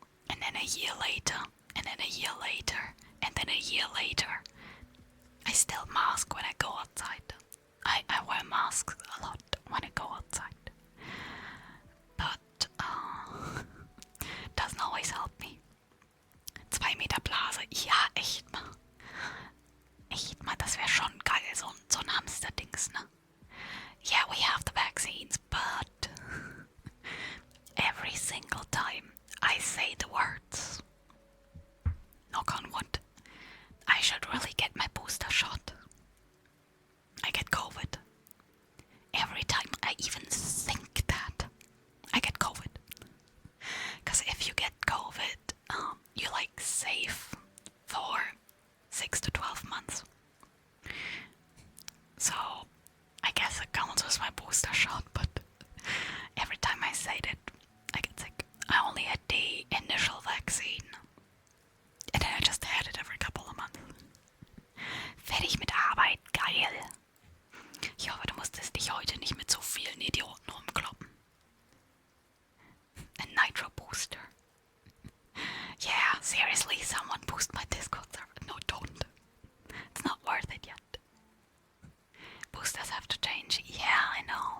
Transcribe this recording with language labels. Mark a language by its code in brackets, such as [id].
[en] And then a year later. And then a year later. And then a year later. I still mask when I go outside. I wear masks a lot when I go outside. But doesn't always help me. [de] 2 Meter Blase. Ja, echt mal. Echt mal, das wäre schon geil, so ein Hamster-Dings, ne? [en] Yeah, we have the vaccines, but every single time I say the words, knock on wood, I should really get my booster shot. I get COVID. Every time I even think that, I get COVID. Because if you get COVID, you're like safe for 6 to 12 months. So I guess it counts as my booster shot, but every time I say that, I get sick. I only had the initial vaccine. And then I just had it every couple of months. [de] Fertig mit Arbeit, geil. Ich hoffe, du musstest dich heute nicht mit so vielen Idioten rumkloppen. [en] A nitro booster. Yeah, seriously, someone boost my Discord server. No, don't. It's not worth it yet. Boosters have to change. Yeah, I know.